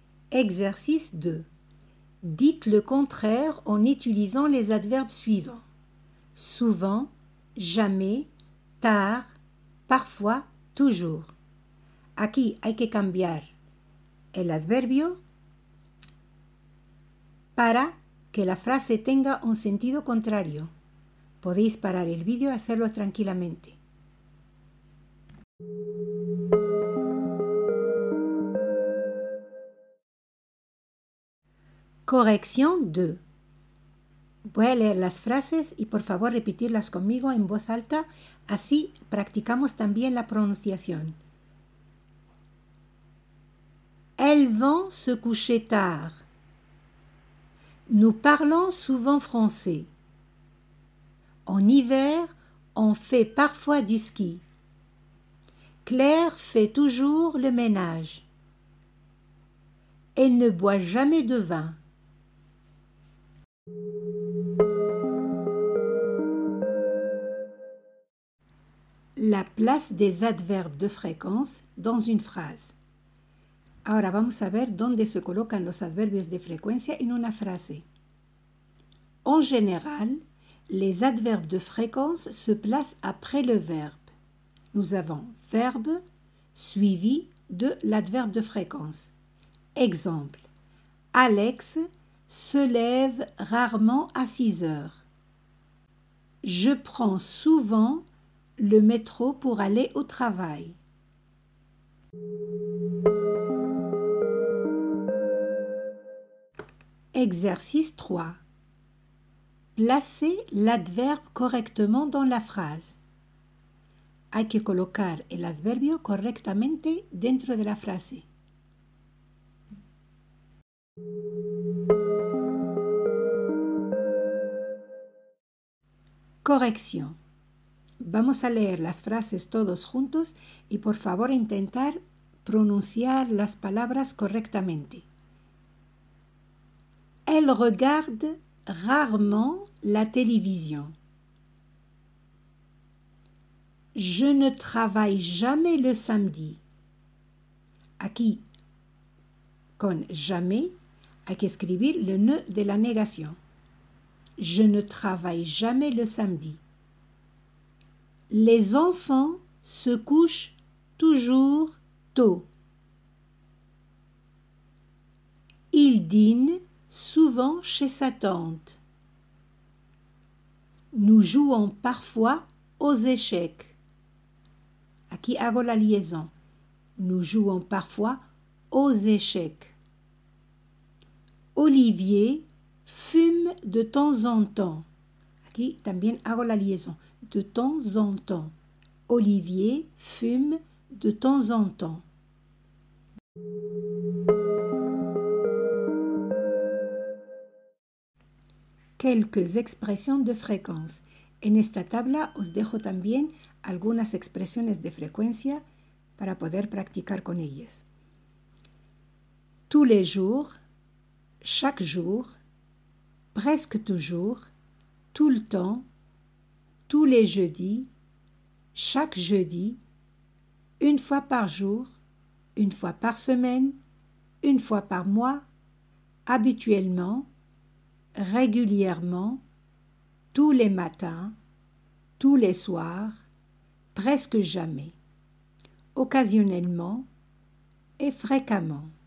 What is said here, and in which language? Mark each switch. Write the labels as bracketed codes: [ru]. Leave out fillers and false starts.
[fr] Exercice 2. Dites le contraire en utilisant les adverbes suivants. Souvent, jamais, tard, parfois, toujours. [es] Aquí hay que cambiar el adverbio para que la frase tenga un sentido contrario. Podéis parar el vídeo y hacerlo tranquilamente. Corrección 2. Voy a leer las frases y por favor repetirlas conmigo en voz alta, así practicamos también la pronunciación. [fr] Elles vont se coucher tard. Nous parlons souvent français. En hiver, on fait parfois du ski. Claire fait toujours le ménage. Elle ne boit jamais de vin. La place des adverbes de fréquence dans une phrase. [es] Ahora vamos a ver dónde se colocan los adverbios de frecuencia en una frase. [fr] En général, les adverbes de fréquence se placent après le verbe. Nous avons verbe suivi de l'adverbe de fréquence. Exemple. Alex se lève rarement à 6 heures. Je prends souvent le métro pour aller au travail. Exercice 3. Placez l'adverbe correctement dans la phrase. [es] Hay que colocar el adverbio correctamente dentro de la frase. Corrección. Vamos a leer las frases todos juntos y por favor intentar pronunciar las palabras correctamente. [fr] Elle regarde rarement la télévision. Je ne travaille jamais le samedi. [es] Aquí, con jamais, hay que escribir le ne de la négación. [fr] Je ne travaille jamais le samedi. Les enfants se couchent toujours tôt. Il dîne souvent chez sa tante. Nous jouons parfois aux échecs. [es] Aquí hago la liaison. [fr] Nous jouons parfois aux échecs. Olivier fume de temps en temps. [es] Aquí también hago la liaison. [fr] De temps en temps. Olivier fume de temps en temps. [es] Quelques expresiones de frecuencia. En esta tabla os dejo también algunas expresiones de frecuencia para poder practicar con ellas. [fr] Tous les jours, chaque jour, presque toujours, tout le temps, tous les jeudis, chaque jeudi, une fois par jour, une fois par semaine, une fois par mois, habituellement, régulièrement, tous les matins, tous les soirs, presque jamais, occasionnellement et fréquemment.